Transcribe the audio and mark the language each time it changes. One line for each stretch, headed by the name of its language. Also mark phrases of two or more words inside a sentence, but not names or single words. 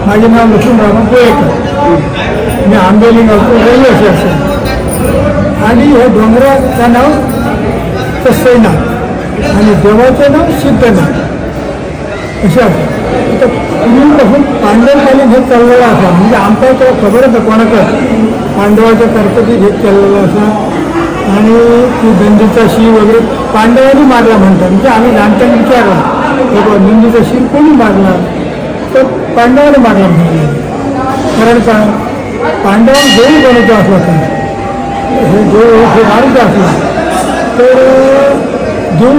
Konkani: माझे नाव लक्ष्मणराव पोळेकर मी आंबेली गावचो रहिवासी आसा आणि हे डोंगराचं नाव कसईनाथ आणि देवाचं नाव सिद्धनाथ अशें आसा पूर्वीपासून पांडवकालीन हे चाललेलं आसा म्हणजे आमकां तो खबर आसा कोणाकच पांडवाच्या कर्तकी हे केल्लेलो आसा आणि ती नंदीचा शीर वगैरे पांडवांनी मारला म्हणतात म्हणजे आम्ही जाणट्यांनी विचारला नंदीचा शीर कोणी मारला तर पांडवाने मारला म्हणतात कारण काय पांडवांना देव बनवतो असला काय हे देव हे मारूचा असला तर देऊळ